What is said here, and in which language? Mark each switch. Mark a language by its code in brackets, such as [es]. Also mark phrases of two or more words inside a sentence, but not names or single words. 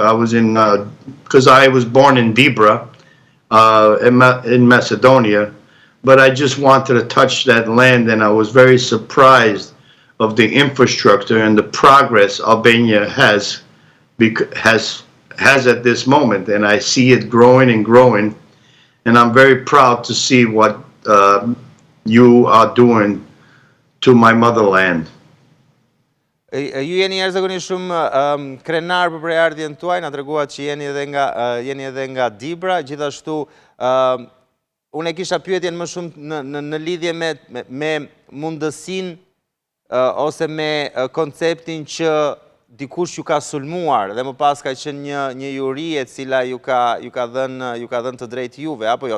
[en] I was because I was born in Dibra, in Macedonia, but I just wanted to touch that land, and I was very surprised of the infrastructure and the progress Albania has at this moment, and I see it growing and growing, and I'm very proud to see what you are doing to my motherland. [sq] Ju jeni jashtëzakonisht shumë krenar për prejardhjen tuaj, na treguat që jeni edhe nga Dibra, gjithashtu unë e kisha pyetjen më shumë në lidhje me mundësinë ose me konceptin që dikush ju ka sulmuar dhe më pas ka qenë një juri e cila ju ka dhënë të drejtë juve, apo jo?